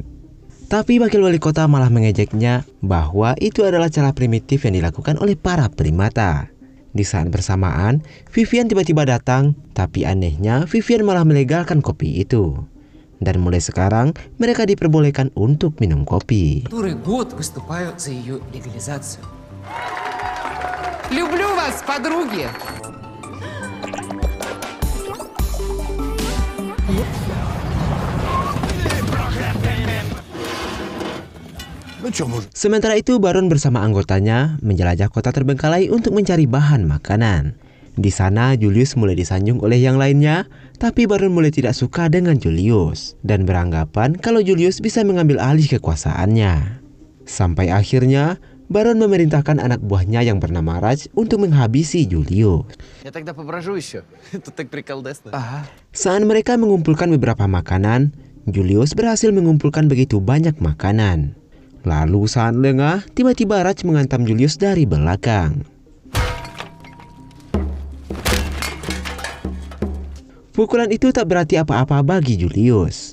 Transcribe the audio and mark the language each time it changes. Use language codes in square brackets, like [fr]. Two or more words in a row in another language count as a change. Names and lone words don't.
[id] Tapi wakil wali kota malah mengejeknya bahwa itu adalah cara primitif yang dilakukan oleh para primata. Di saat bersamaan, Vivian tiba-tiba datang, tapi anehnya Vivian malah melegalkan kopi itu. Dan mulai sekarang, mereka diperbolehkan untuk minum kopi. [ru] Который год выступаю за ее легализацию. Люблю вас, подруги. [id] Sementara itu, Baron bersama anggotanya menjelajah kota terbengkalai untuk mencari bahan makanan. Di sana, Julius mulai disanjung oleh yang lainnya, tapi Baron mulai tidak suka dengan Julius dan beranggapan kalau Julius bisa mengambil alih kekuasaannya. Sampai akhirnya, Baron memerintahkan anak buahnya yang bernama Raj untuk menghabisi Julius. [ru] Я тогда поброжу еще. Тут так приколдесно. [id] Saat mereka mengumpulkan beberapa makanan, Julius berhasil mengumpulkan begitu banyak makanan. Lalu saat lengah, tiba-tiba Raj menghantam Julius dari belakang. Pukulan itu tak berarti apa-apa bagi Julius.